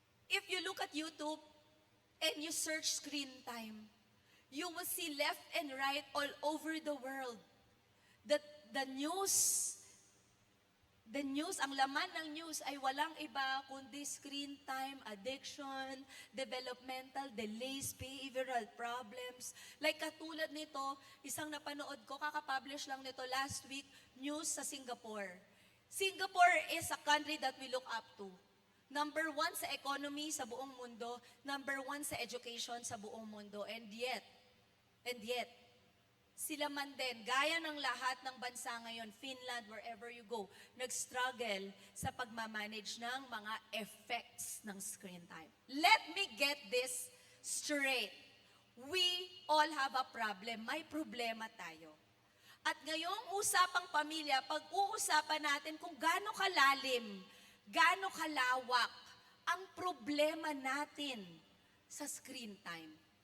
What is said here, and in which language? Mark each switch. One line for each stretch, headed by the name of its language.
English: If you look at YouTube and you search screen time, you will see left and right all over the world that the news,
Filipino: ang laman ng news ay walang iba kundi
English: screen time, addiction, developmental delays, behavioral problems.
Filipino: Like katulad nito, isang napanood ko, kakapublish lang nito last week, news sa Singapore.
English: Singapore is a country that we look up to.
Filipino: Number 1 sa economy sa buong mundo, number 1 sa education sa buong mundo,
English: and yet,
Filipino: sila man din, gaya ng lahat ng bansa ngayon, Finland,
English: wherever you go,
Filipino: nag-struggle sa pagmamanage ng mga effects ng screen time.
English: Let me get this straight. We all have a problem.
Filipino: May problema tayo. At ngayong usapang pamilya, pag-uusapan natin kung gaano kalalim, gaano kalawak ang problema natin sa screen time.